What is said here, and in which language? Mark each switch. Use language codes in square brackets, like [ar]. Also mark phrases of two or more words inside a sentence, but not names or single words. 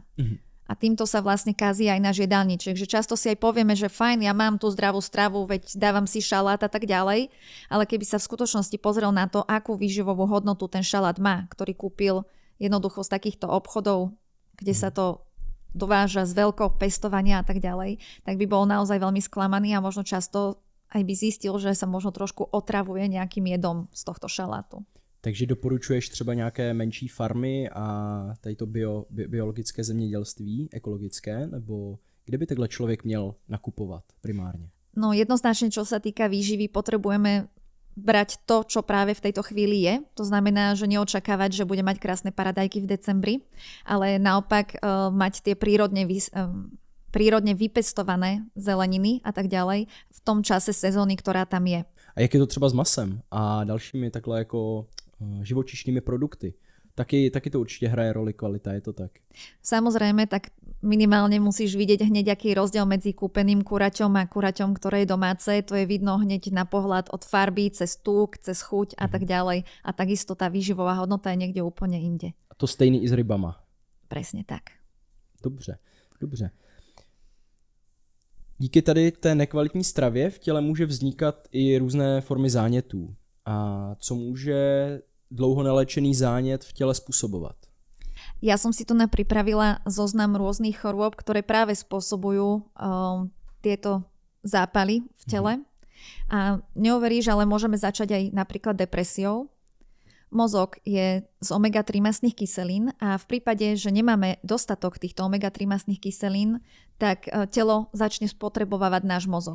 [sk] A týmto sa vlastne kazí aj náš jedálniček, že často si aj povieme, že fajn, ja mám tú zdravú stravu, veď dávam si šalát a tak ďalej, ale keby sa v skutočnosti pozrel na to, akú výživovú hodnotu ten šalát má, ktorý kúpil jednoducho z takýchto obchodov, kde sa to dováža z veľkého pestovania a tak ďalej, tak by bol naozaj veľmi sklamaný a možno často aj by zistil, že sa možno trošku otravuje nejakým jedom z tohto šalátu. [cs] Takže doporučuješ třeba nějaké menší farmy a tady to biologické zemědělství, ekologické, nebo kde by takhle člověk měl nakupovat primárně? [sk] No jednoznačne, čo sa týka výživy, potrebujeme brať to, čo práve v tejto chvíli je. To znamená, že neočakávať, že bude mať krásne paradajky v decembri, ale naopak mať tie prírodne vypestované zeleniny a tak ďalej v tom čase sezóny, ktorá tam je. [cs] A jak je to třeba s masem a dalšími takhle jako živočišnými produkty? Taky to určite hraje roli kvalita, je to tak? [sk] Samozrejme, tak minimálne musíš vidieť hneď, aký je rozdiel medzi kúpeným kuraťom a kuraťom, ktoré je domáce. To je vidno hneď na pohľad od farby, cez tuk, cez chuť a tak ďalej. A takisto tá výživová hodnota je niekde úplne inde. [cs] A to stejný i s rybama? [sk] Presne tak. [cs] Dobře. Díky tady té nekvalitní stravě v těle může vznikat i různé formy zánětů. A co může dlouho nelečený zánět v těle způsobovat? [sk] Ja som si tu pripravila zoznam rôznych chorôb, ktoré práve spôsobujú tieto zápaly v tele. A neuveríš, ale môžeme začať aj napríklad depresiou. Mozog je z omega-3 mastných kyselín a v prípade, že nemáme dostatok týchto omega-3 mastných kyselín, tak telo začne spotrebovávať náš mozog.